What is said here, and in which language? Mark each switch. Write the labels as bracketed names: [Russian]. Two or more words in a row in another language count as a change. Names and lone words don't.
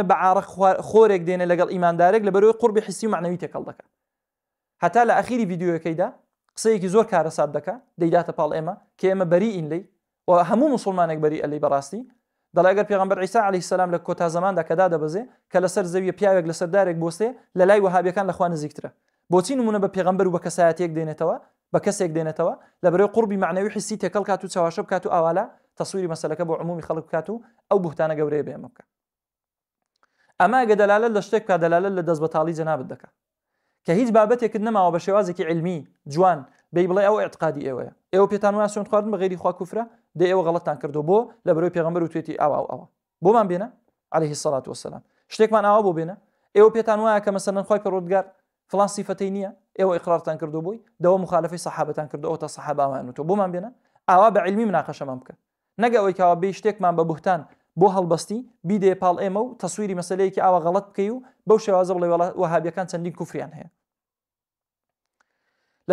[Central Kurdish] بە عارق خۆرێک دێنێ لەگەڵ ئیماندارێک لەبەرەوەی قوربی حسی و معنەوی تێکەڵ دەکا هەتا لە ئەخیری ڤیدیۆکەیدا قسەیەکی زۆر کارەسات دەکا دەیداتە پاڵ ئێمە کە ئێمە بەریئین لێی و هەموو موسڵمانێک بەریئە لێی بەڕاستی دەڵێ ئەگەر پێغەمبەر عیسی [Arabic] عەلەیهی سەلام [Central Kurdish] لە کۆتا زەماندا کە دادەبەزێ کە لەسەر زەویە پیاوێک لەسەر دارێک بۆستێ لە لای وەهابیەکان لە خوا نزیکترە بۆچی نمونە بە پێغەمبەر و بە کەسایەتێک دێنێتەوە بە کەسێک دێنێتەوە لەبەرەوەی قوربی معنەوی حسی تێکەڵ کات و چاواشە بکات و ئاوالا تەسویری مەسەلەکە بۆ عمومی خەڵک بکات و ئەو بوهتانە گەورەیە بێ ئەمە بکە ئەما ئەگە دەلالەت لە شتێک بکات دەلالەت لە دەست بەتاڵی جەنابەت دەکات کە هیچ بابەتێکت نەماوە بە شێوازێکی علمی جوان بێی بڵێ ئەو ئێعتقادی ئێوەیە ئێوە پێتان وایە سوێند خواردن بە غەیری خوا کوفرە دێ ئێوە غەڵەتتان کردو بۆ لەبەرەوەی پێغەمبەر و توێتی ئەوە بۆمان بێنە [Arabic] عليه الصلاة والسلام [Central Kurdish] شتێکمان ئاوا بۆ بێنە ئێوە پێتان وایە کە مەسەلەن خۆی پەروەردگار فڵان سیفەتەی نییە ئێوە ئیقرارتان کردو بووی دەوە مخالفەی سەحابەتان کردو ئەو تا سەحابەوان و بۆمان بێنە ئاوا بە علمی مناقەشەمان بکە نەگە ئەوەی کەوا بێ شتێکمان بە بوهتان بۆ هەڵبەستی بیدێ پاڵ ئێمە و تەسویری مەسەلەیەکی ئاوا غەڵەت بکەی و بەو شێوازە بڵێ وەهابیەکان چەندین کوفریان هەیە لە